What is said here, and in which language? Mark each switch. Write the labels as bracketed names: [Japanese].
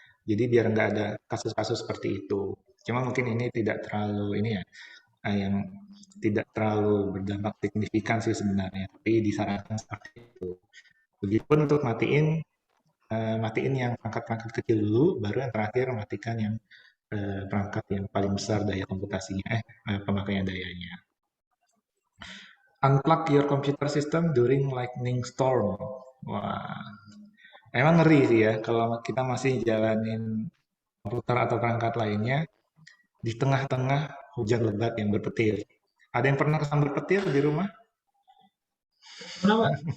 [Indonesian] Jadi biar nggak ada kasus-kasus seperti itu. Cuma mungkin ini tidak terlalu ini ya, yang tidak terlalu berdampak signifikan sih sebenarnya. Tapi disarankan seperti itu. Begitupun untuk matiin matiin yang perangkat-perangkat kecil dulu, baru yang terakhir matikan yang perangkat yang paling besar daya komputasinya, pemakaian dayanya. [English] Unplug your computer system during lightning storm. [Indonesian] Wah, emang ngeri sih ya kalau kita masih jalanin komputer atau perangkat lainnya di tengah-tengah hujan lebat yang berpetir. Ada yang pernah kesambar petir di rumah? Kenapa?